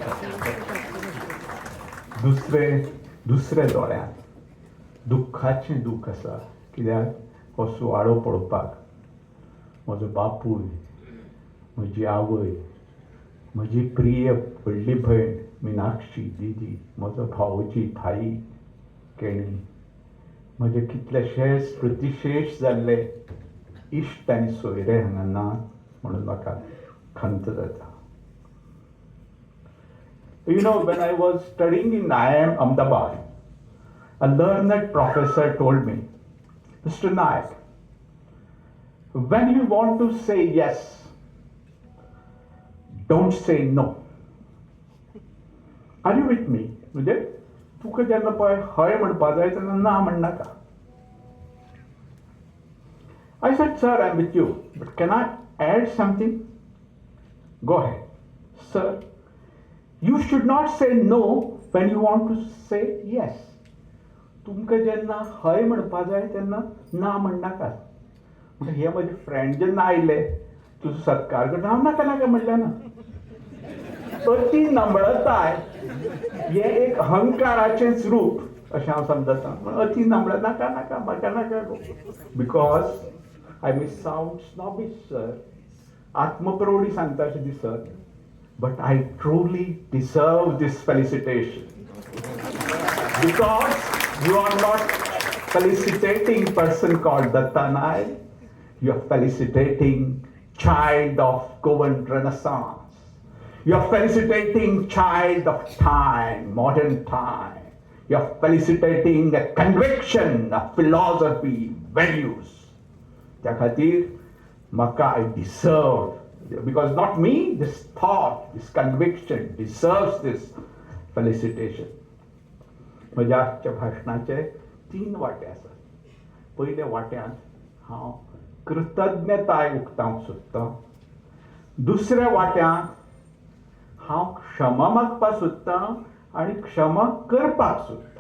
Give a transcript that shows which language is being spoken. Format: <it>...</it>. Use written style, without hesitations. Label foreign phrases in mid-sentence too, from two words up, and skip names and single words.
<kok>दुसऱ्या दोळ्यांत दुख्खाचें दूख आसा, कित्याक हो सुवाळो पळोवपाक म्हजो बापूय, म्हजी आवय, म्हजी प्रिय व्हडली भयण मिनाक्षी दीदी, म्हजो भावोजी भाई केणी, म्हजे कितलेशेच प्रतिशेश जाल्ले इश्ट आनी सोयरे हांगा नात म्हणून म्हाका खंत जाता.</kok> <en>You know, when I was studying in IIM Ahmedabad, a learned professor told me, Mr. Naik, when you want to say yes, don't say no. Are you with me?</en> <kok>म्हणजे तुका जेन्ना पळय हय म्हणपा जाय तेन्ना ना म्हणनाका.</kok> <en>I said, sir, I'm with you, but can I add something? Go ahead. Sir, you should not say no when you want to say yes.</en> <kok>तुमकां जेन्ना हय म्हणपा जाय तेन्ना ना म्हणनाका. म्हणजे हे म्हजे फ्रेंड जेन्ना आयले तुजो सत्कार करता हांव नाका नाका म्हणलें ना. अती नम्रताय हे एक अहंकाराचेंच रूप अशें हांव समजता. अती नम्र नाका नाका म्हाका नाका गो.</kok> <en>Because I may sound snobbish sir,</en> <kok>आत्मप्रौढी सांगता अशें दिसत,</kok> <en>but I truly deserve this felicitation. Because you are not felicitating person called Datta Naik, you are felicitating child of Goan Renaissance. You are felicitating child of time, modern time. You are felicitating a conviction, a philosophy, values.</en> <kok>त्या खातीर म्हाका</kok> <en>I deserve, because not me, this thought, this conviction deserves this felicitation.</en> <kok>म्हज्या आजच्या भाशणाचे 3 वाटे आसात. पयल्या वाट्यांत हांव कृतज्ञताय उक्तावंक सोदतां. दुसऱ्या वाट्यांत हांव क्षमा मागपाक सोदतां आनी क्षमा करपाक सोदतां.</kok>